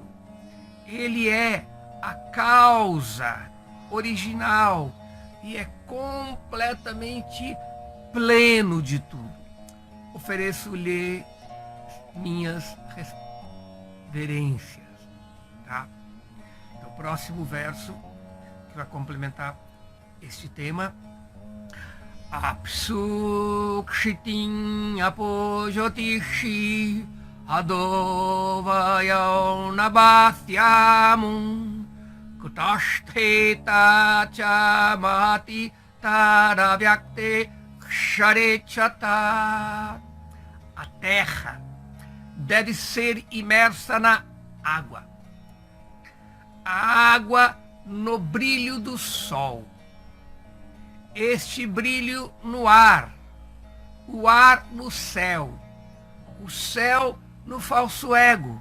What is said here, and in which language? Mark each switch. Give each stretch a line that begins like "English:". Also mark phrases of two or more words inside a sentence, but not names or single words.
Portuguese: Ele é a causa original e é completamente pleno de tudo. Ofereço-lhe minhas reverências, tá? Então, o próximo verso que vai complementar este tema:
Sanskrit: अप्सु क्षितिम् अपो ज्योतिषि अदो वायौ नभस्यमुम् कूटस्थे तच्च महति तदव्यक्ते अक्षरे च तत्.
Portuguese: A terra deve ser imersa na água. A água no brilho do sol. Este brilho no ar. O ar no céu. O céu no falso ego.